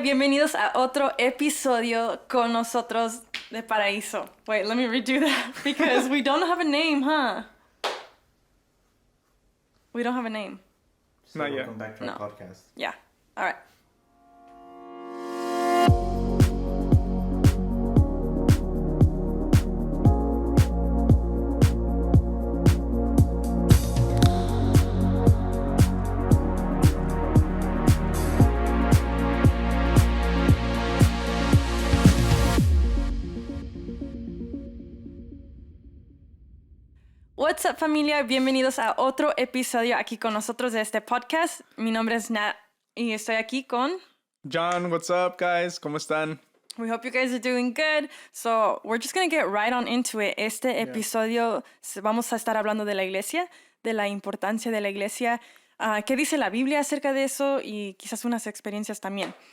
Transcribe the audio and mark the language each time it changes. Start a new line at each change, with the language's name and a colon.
Spanish: Bienvenidos a otro episodio con nosotros de Paraíso.
English: Wait, let me redo that because we don't have a name, huh? We don't have a name. So Not yet. welcome back to our No. podcast. Yeah. All right. What's up, familia?
Spanish: Bienvenidos a otro episodio aquí con nosotros de este podcast. Mi nombre es Nat y estoy aquí con...
English: John, what's up, guys?
Spanish: ¿Cómo están?
English: We hope you guys are doing good. So we're just going to get right on into it.
Spanish: Este episodio vamos a estar hablando de la iglesia, de la importancia de la iglesia, qué dice la Biblia acerca de eso y quizás unas experiencias también.